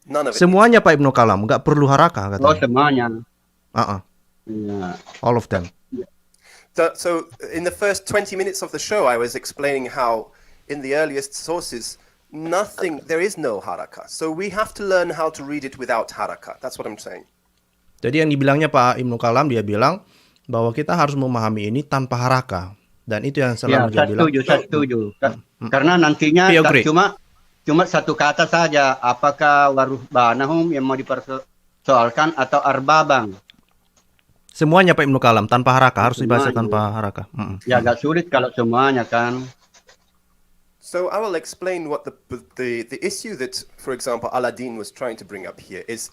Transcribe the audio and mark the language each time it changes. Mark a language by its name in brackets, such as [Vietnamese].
[Indonesian] Semuanya Pak Ibnu Kalam, nggak perlu harakah katanya. Oh, semuanya. [English] All of them. So in the first 20 minutes of the show, I was explaining how in the earliest sources there is no harakah. So we have to learn how to read it without harakah. That's what I'm saying. [Indonesian] Jadi yang dibilangnya Pak Ibnu Kalam, dia bilang bahwa kita harus memahami ini tanpa harakah. Dan itu yang selalu dia bilang. Saya setuju. Karena nantinya cuma satu kata saja, apakah waruhbanahum yang mau dipersoalkan atau arbabang. Semuanya Pak Ibnu Kalam tanpa harakah, harus dibaca tanpa harakah. Ya agak sulit kalau semuanya kan. [English] So I will explain what the issue that, for example, Aladdin was trying to bring up here is.